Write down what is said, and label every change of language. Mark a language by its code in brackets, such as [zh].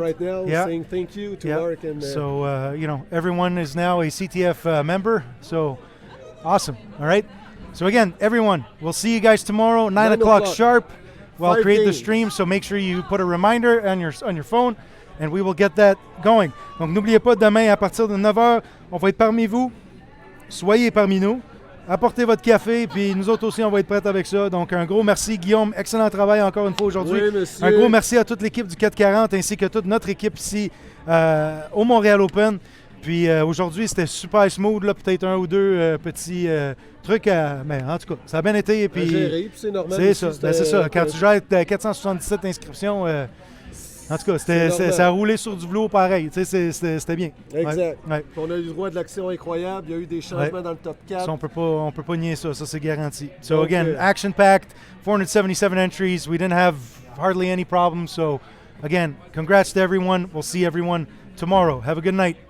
[en] Right now, saying thank you to Mark and. So everyone is now a CTF member. So awesome. All right. So again, everyone, we'll see you guys tomorrow, 9 o'clock sharp. We'll create the stream. So make sure you put a reminder on your phone, and we will get that going. [fr] Donc n'oubliez pas, demain à partir de 9h, on va être parmi vous. Soyez parmi nous. apportez votre café, puis nous autres aussi, on va être prêts avec ça. Donc, un gros merci, Guillaume. Excellent travail encore une fois aujourd'hui. Oui, monsieur. Un gros merci à toute l'équipe du 440 ainsi que toute notre équipe ici au Montréal Open. Puis aujourd'hui, c'était super smooth, là, peut-être un ou deux petits trucs, mais en tout cas, ça a bien été. Puis, à gérer, puis c'est normal. C'est aussi, ça, c'est ça. Quand tu gères 477 inscriptions, en tout cas, ça a roulé sur du velours pareil. C'était bien. Exact. Ouais. On a eu le droit de l'action incroyable. Il y a eu des changements dans le top 4. Ça, on peut pas nier ça. Ça, c'est garanti. [en] So, [fr] Donc, [en] again, action-packed, 477 entries. We didn't have hardly any problems. So, again, congrats to everyone. We'll see everyone tomorrow. Have a good night.